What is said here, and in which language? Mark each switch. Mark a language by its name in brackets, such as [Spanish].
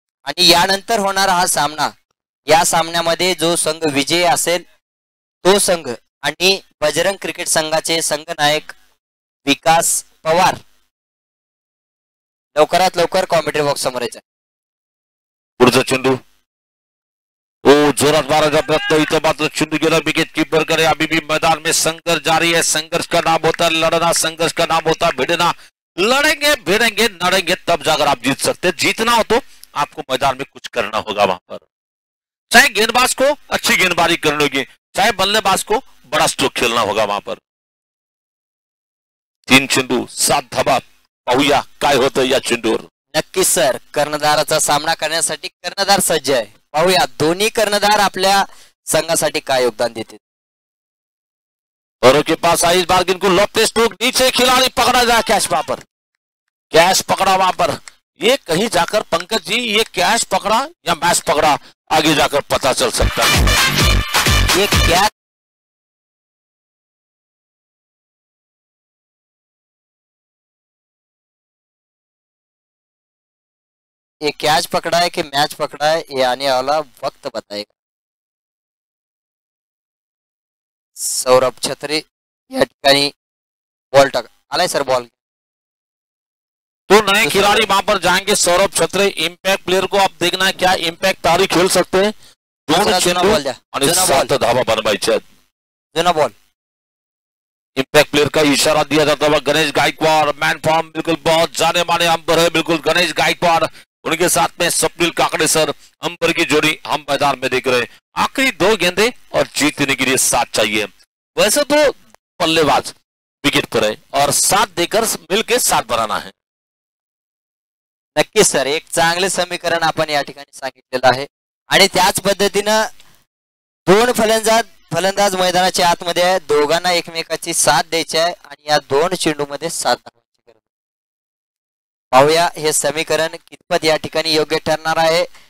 [Marathi] आणि यानंतर होणारा हा सामना, या सामन्यामध्ये जो संघ विजयी असेल तो संघ आणि बजरंग क्रिकेट संघाचे संघनायक विकास पवार लवकरात लवकर कॉमेंट्री बॉक्स समोर यायचं. पुढचा चेंडू, ओ जोरात मारायचा प्रयत्न, इथं मात्र चेंडू गेला विकेट कीपर करे. [Hindi] अभी भी मैदान में संघर्ष जारी है. संघर्ष का नाम होता है लड़ना, संघर्ष का नाम होता है भिड़ना. लड़ेंगे भिड़ेंगे लड़ेंगे तब जाकर आप जीत सकते हैं. जीतना हो तो आपको मैदान में कुछ करना होगा वहां पर, चाहे गेंदबाज को अच्छी गेंदबाजी करनी होगी, चाहे बल्लेबाज को बड़ा स्ट्रोक खेलना होगा वहां पर. [Marathi] 3 चेंडू 7 धावा. पाहूया काय होतं या चेंडूवर. नक्कीच सर, कर्णधाराचा सामना करण्यासाठी कर्णधार सज्ज आहे. पाहूया दोन्ही कर्णधार आपल्या संघासाठी काय योगदान देते. [Hindi] औरों के पास आई, इस बार गेंद को लॉफ्टेड स्ट्रोक, नीचे खिलाड़ी पकड़ा जाए, कैच वहां पर, कैच पकड़ा वहां पर. ये कहीं जाकर पंकज जी, ये कैच पकड़ा या मैच पकड़ा, आगे जाकर पता चल सकता है. ये क्या ये कैच पकड़ा है कि मैच पकड़ा है, ये आने वाला वक्त बताएगा. [Marathi] सौरभ छत्री या ठिकाणी बॉल टाका आलाय सर. बॉल [Hindi] तो नए खिलाड़ी वहां पर जाएंगे. सौरभ छत्री, इम्पैक्ट प्लेयर को आप देखना है क्या इम्पैक्ट तारी खेल सकते हैं. [Marathi] दोनों चेंडू आणि 7 धावा बनवायच्या. जुना बॉल, [Hindi] इम्पैक्ट प्लेयर का इशारा दिया जाता है. गणेश गायकवाड़ मैन फॉर्म, बिल्कुल बहुत जाने माने अंबर है, बिल्कुल गणेश गायकवाड़, उनके साथ में स्वप्निल काकड़े सर, अंबर की जोड़ी हम मैदान में देख रहे हैं. आखिरी 2 गेंदे और जीतने के लिए 7 चाहिए. वैसे तो बल्लेबाज विकेट पर है और 7 देकर मिलकर 7 बनाना है. [Marathi] नक्कीच सर, एक चांगले समीकरण आपण या ठिकाणी सांगितलेलं आहे. आणि त्याच पद्धतीनं 2 फलंदाज मैदानाच्या आतमध्ये आहे. दोघांना एकमेकाची साथ द्यायची आहे आणि या 2 चेंडू मध्ये 7 धावांची गरज. पाहूया हे समीकरण कितपत या ठिकाणी योग्य ठरणार आहे.